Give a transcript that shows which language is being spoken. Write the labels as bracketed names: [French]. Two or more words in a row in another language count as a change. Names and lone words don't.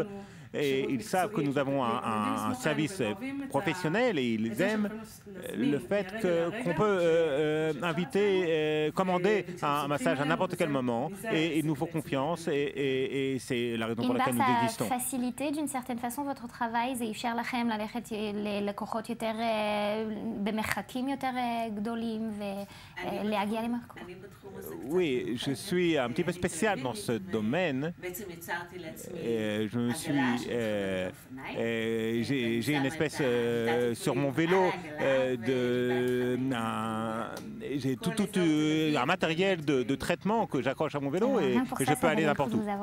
[French] Et ils savent que nous avons un service professionnel, et ils aiment le fait qu'on peut commander un massage à n'importe quel moment, et il nous faut confiance, et c'est la raison pour laquelle nous existons. Ça facilite d'une certaine façon votre travail? [Hebrew] זה אפשר לכם ללכת ללקוחות יותר במרחקים יותר גדולים ולהגיע למקום? [French] Oui, je suis un petit peu spécial dans ce domaine. Je me suis j'ai une espèce sur mon vélo j'ai tout un matériel de traitement que j'accroche à mon vélo, et que je peux aller n'importe où.